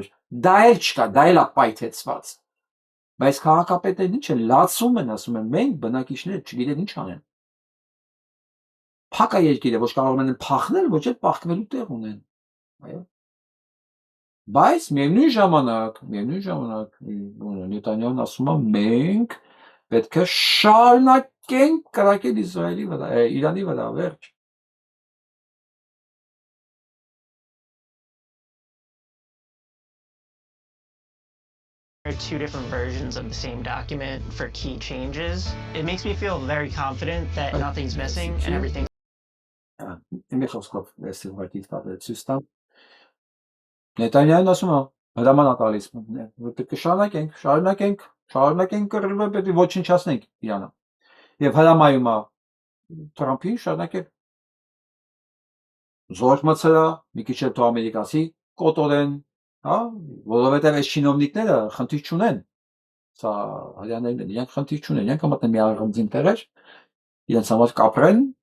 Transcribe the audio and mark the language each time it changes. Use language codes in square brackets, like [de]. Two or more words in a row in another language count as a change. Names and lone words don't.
[hy] էր, դա էլ չկա, դա էլ է պայթեցված։ Բայց քաղաքապետերն ինչ են, լացում են, ասում են, մենք բնակիչները չգիտեն ինչ անեն։ Փակ է երկիրը, ոչ կարող են փախնել, ոչ էլ փախկվելու տեղ ունեն։ Այո։ Բայց միևնույն ժամանակ Նետանյահուն ասում է, մենք պետք է շարունակենք կրակել Իրանի վրա, վերջ։ [en] There are two different versions of the same document for key changes. It makes me feel very confident that nothing's missing and everything. [hy] Նետանյահուն ասում է, հրաման է տալիս, պետք է շարունակենք կռիվը, պետք է ոչնչացնենք Իրանը։ Եվ հրամայում է Թրամփին շարունակել։ Զորք մցրա, մի քիչ հետո ամերիկացի կոտորեն, հա, որովհետև այս չինովնիկները խնդիր չունեն։ Սա հрьяաներն են, իրենք խնդիր չունեն, իրենք մտնեն մի առանձին տեղեր, իրենց համար կապրեն։